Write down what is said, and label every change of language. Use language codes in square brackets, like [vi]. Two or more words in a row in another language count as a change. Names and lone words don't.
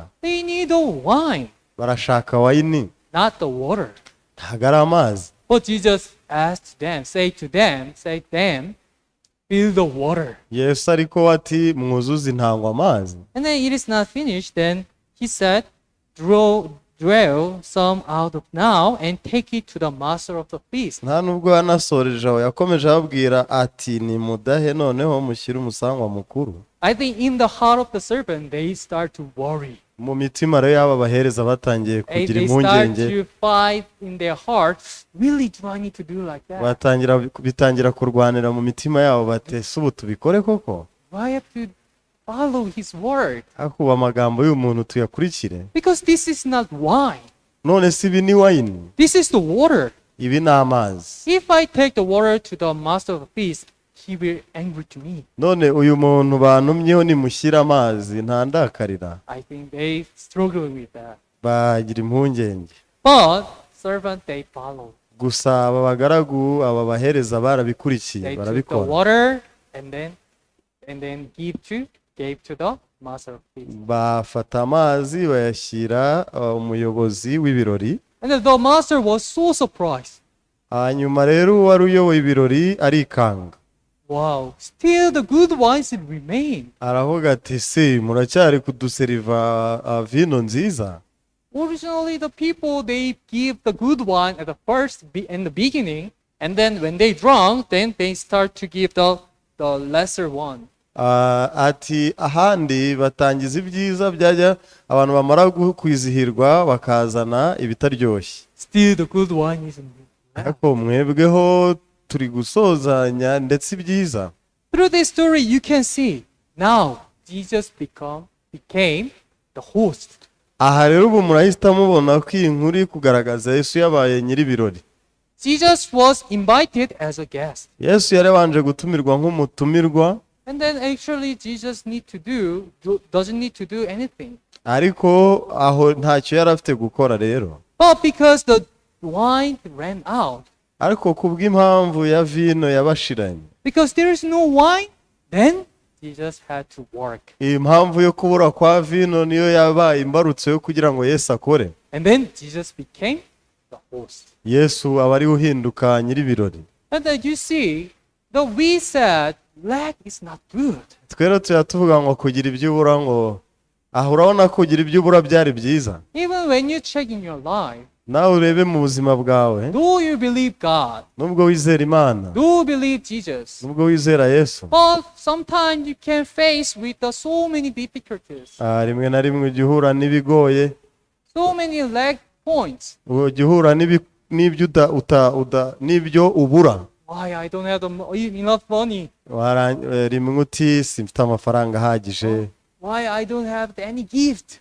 [en] They need the wine, [rw] Barashaka wayini, [en] not the water. [rw] ntago ari amazi. [en] But Jesus asked them, say them, fill the water. [rw] Yesu ariko ati mwuzuze intangwa amazi. [en] And then it is not finished. Then he said, draw some out of now and take it to the master of the feast. [rw] Nta nubwo yanasoreje aho, yakomeje ababwira ati nimudahe noneho mushyire umusangwa mukuru. [en] I think in the heart of the servant, they start to worry. [rw] Mu mitima rero y'aba bahereza batangiye kugira [en] They start [rw] impungenge, [en] to fight in their hearts. Really, do I need to do like that? [rw] bitangira kurwanira mu mitima yabo bati se ubu tubikore koko? [en] Do I have to follow his word? [rw] Akuba amagambo y'umuntu tuyakurikire? [en] Because this is not wine. [rw] None si ibi ni wayini, [en] This is the water. [rw] ibi ni amazi. [en] If I take the water to the master of the feast, he will angry to me. [rw] None uyu muntu bantumyeho nimushyira amazi ntandakarira? [en] I think they struggle with that. [rw] Bagira impungenge. [en] But servant, they follow. [rw] Gusa aba bagaragu, aba bahereza barabikurikiye, [en] They took the [rw] barabikora. [en] water and then gave to the master of the feast. [rw] Bafata amazi bayashyira umuyobozi w'ibirori. [en] And then the master was so surprised. [rw] Hanyuma rero uwari uyoboye ibirori arikanga. [en] Wow, still the good wines remain. [rw] Aravuga ati se muracyari kuduseriva vino nziza? [en] Originally, the people, they give the good wine at the first in the beginning, and then when they drunk, then they start to give the lesser one. [rw] Ati ahandi batangiza ibyiza byajya abantu bamara kwizihirwa bakazana ibitaryoshye. [en] Still the good wine isn't good. [rw] Ariko mwebweho turi gusozanya ndetse ibyiza. [en] Through this story, you can see now Jesus became the host. [rw] Aha rero ubu murahita mubona ko iyi nkuru iri kugaragaza Yesu yabaye nyir'ibirori. [en] Jesus was invited as a guest. [rw] Yesu yarabanje gutumirwa nk'umutumirwa. [en] And then actually Jesus doesn't need to do anything. [rw] Ariko aho ntacyo yari afite gukora rero. [en] But because the wine ran out. [rw] Ariko kubw'impamvu ya vino yabashiranye. [en] Because there is no wine, then Jesus had to work. [rw] Impamvu yo kubura kwa vino niyo yabaye imbarutso yo kugira ngo Yesu akore. [en] And then Jesus became the host. [rw] Yesu aba ari uhinduka nyir'ibirori. [en] And then you see, we said lack is not good. [rw] Twero tuvuga ngo kugira ibyo ubura ngo urabona kugira ibyo ubura byari byiza. [en] Even when you check in your life, [rw] nawe urebe mu buzima bwawe, [en] do you believe God? [rw] Nubwo wizera Imana, [en] Do you believe Jesus? [rw] Nubwo wizera Yesu, [en] But sometimes you can face with so many difficulties, [rw] rimwe na rimwe ujya uhura n'ibigoye, [en] so many lack points. [rw] ujya uhura n'ibyo ubura. [en] Why I don't have enough money? [rw] Rimwe uti simfite amafaranga ahagije. [en] Why I don't have any gift?